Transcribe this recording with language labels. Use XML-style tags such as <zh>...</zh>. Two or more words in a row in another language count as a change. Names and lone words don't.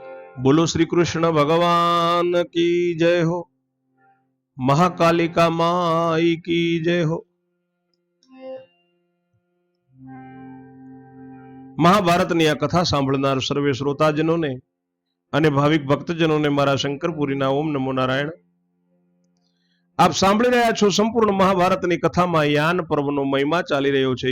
<hi>बोलो श्री कृष्ण भगवान की जय हो। महाकालिका माई की जय हो।</hi> <gu>મહાભારતની આ કથા સાંભળનાર સર્વે શ્રોતાજનોને અને ભાવિક ભક્તજનોને મારા શંકરપુરીના ઓમ નમો નારાયણ। આપ સાંભળી રહ્યા છો સંપૂર્ણ મહાભારતની કથામાં યાન પર્વનો મહિમા ચાલી રહ્યો છે।</gu>